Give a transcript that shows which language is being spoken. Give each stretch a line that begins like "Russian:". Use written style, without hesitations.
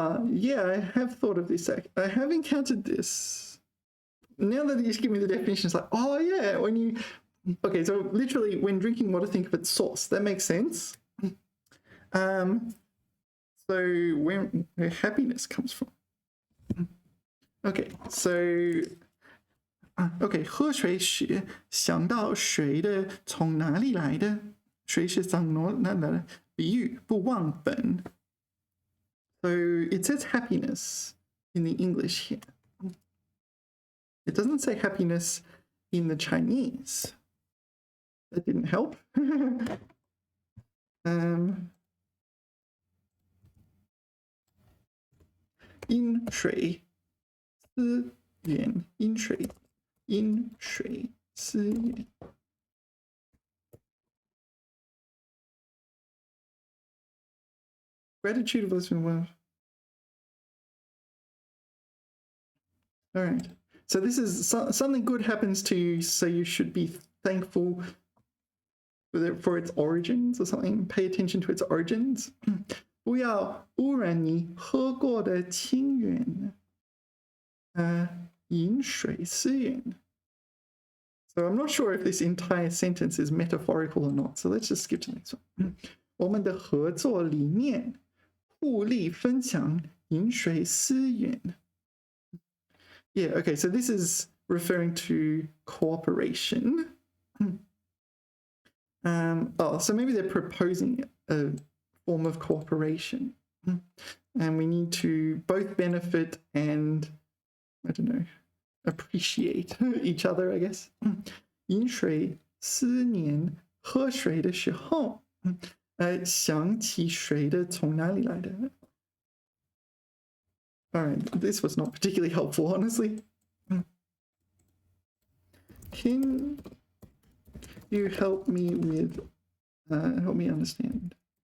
English: Yeah, I have thought of this. I have encountered this. Now that you just give me the definition, it's like, oh yeah, when you... Okay, so literally when drinking water, think of its source. That makes sense. So where happiness comes from. Okay, so... Okay,
Chinese: 喝水时想到水的从哪里来的？水是从哪来的？比喻不忘本。
English: So it says happiness in the English here. It doesn't say happiness in the Chinese. That didn't help.
Chinese: 饮水思源，饮水思源。
English: Gratitude was well. All right. So this is something good happens to you, so you should be thankful for its origins or something. Pay attention to its origins.
Chinese: 不要污染你喝过的清源。饮水思源。
English: So I'm not sure if this entire sentence is metaphorical or not. So let's just skip to the next one.
Chinese: 我们的合作理念，互利分享，饮水思源。
English: Yeah, okay, so this is referring to cooperation. So maybe they're proposing a form of cooperation. And we need to both benefit and, I don't know, appreciate each other, I guess.
Chinese: 饮水思源，喝水的时候，想起水的从哪里来的。
English: All right, this was not particularly helpful, honestly. Can you help me with, help me understand?